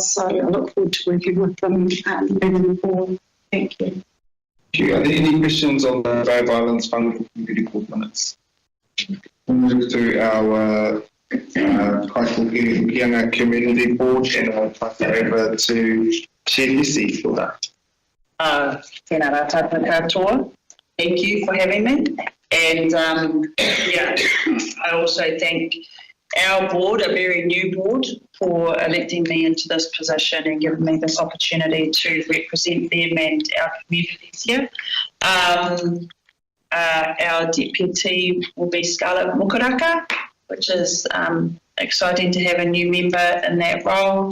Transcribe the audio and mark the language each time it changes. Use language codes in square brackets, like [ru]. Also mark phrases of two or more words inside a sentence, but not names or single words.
[en] So I look forward to working with them moving forward. Thank you. Are there any questions on the Bay of Islands Whangaroa Community Board minutes? We'll move to our Kaikokianga Community Board, and I'll pass it over to Chair Lissy for that. [mi] Tēnā rā tātou katoa. [en] Thank you for having me. And I also thank our board, a very new board, for electing me into this position and giving me this opportunity to represent them and our communities here. Our deputy will be Scarlett Mokaraka, which is exciting to have a new member in that role.